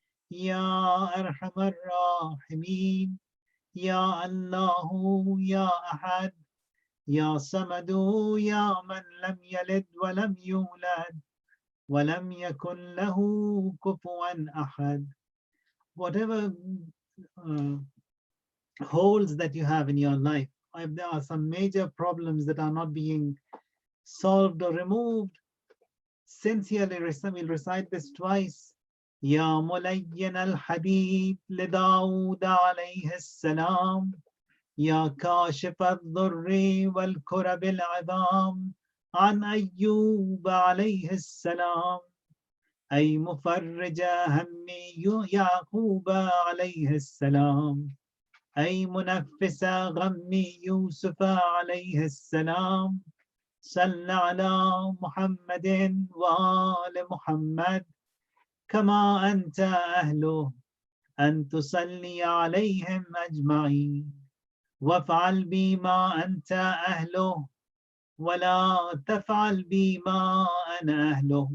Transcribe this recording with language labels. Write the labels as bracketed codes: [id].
[ar] يا أرحم الراحمين يا الله يا أحد يا صمد يا من لم يلد ولم يولد ولم يكن له كفوا أحد. [en] Whatever holes that you have in your life, if there are some major problems that are not being solved or removed, sincerely we'll recite this twice. [ar] يا ملين الحبيب لداود عليه السلام يا كاشف الضر والكرب العظام عن أيوب عليه السلام أي مفرج هم يعقوب عليه السلام أي منفس غم يوسف عليه السلام صل على محمد وآل محمد كما أنت أهله أن تصلي عليهم أجمعين وافعل بي ما أنت أهله ولا تفعل بي ما أنا أهله.